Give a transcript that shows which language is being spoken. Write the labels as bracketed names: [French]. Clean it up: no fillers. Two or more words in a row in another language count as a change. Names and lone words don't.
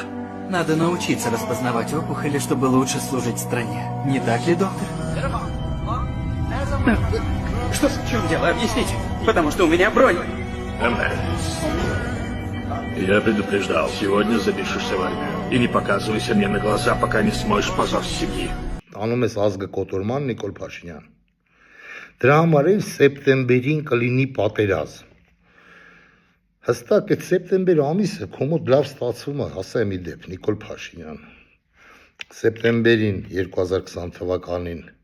[Russian] Надо научиться распознавать опухоли, чтобы лучше служить стране. Не так ли, доктор? Что, в чем дело? Объясните. Потому что у меня бронь. Эмре, я предупреждал, сегодня запишешься в армию. И не показывайся мне на глаза, пока не смоешь позор семьи. [Armenian] Անում ես ազգը կոտորման Նիկոլ Փաշինյան։ Դրա համար էլ սեպտեմբերին կլինի պատերազմ։ Հստակ այդ սեպտեմբեր ամիսը քո մոտ լավ ստացվում է, ասա մի դեպ Նիկոլ Փաշինյան։ Սեպտեմբերին 2020 թվականին